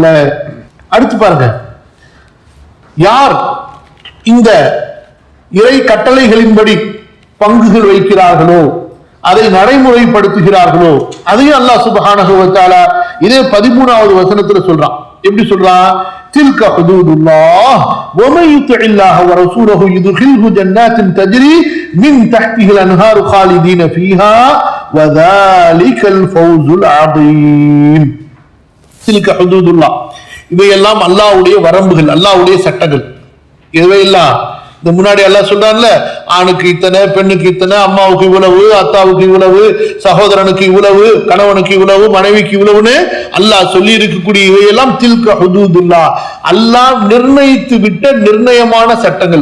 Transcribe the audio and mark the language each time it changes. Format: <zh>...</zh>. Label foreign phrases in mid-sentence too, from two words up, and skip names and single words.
<ta>அடுத்து பாருங்க, யார் இந்த இறை கட்டளைகளின்படி பங்குகள் வைக்கிறார்களோ, அதை நடைமுறைப்படுத்துகிறார்களோ, அதையும்</ta> <ar>الله سبحانه و تعالى</ar> <ta>இதே 13வது வசனத்துல சொல்றான். எப்படி சொல்றான்?</ta> <ar>تلك حدود الله ومن يطع الله ورسوله يدخله جنات تجري من تحتها الانهار خالدين فيها وذلك الفوز العظيم. تلك حدود الله,</ar> <ta>இவையெல்லாம் அல்லாஹ்வுடைய வரம்புகள், அல்லாஹ்வுடைய சட்டங்கள். இவையெல்லாம் இந்த முன்னாடி அல்லாஹ் சொல்றான்ல, ஆணுக்கு இத்தனை, பெண்ணுக்கு இத்தனை, அம்மாவுக்கு இவ்வளவு, அத்தாவுக்கு இவ்வளவு, சகோதரனுக்கு இவ்வளவு, கணவனுக்கு இவ்வளவு, மனைவிக்கு இவ்வளவுன்னு அல்லாஹ் சொல்லி இருக்கக்கூடிய இவையெல்லாம்</ta> <ar>تلك حدود الله,</ar> <ta>அல்லாஹ் நிர்ணயித்து விட்ட நிர்ணயமான சட்டங்கள்.</ta>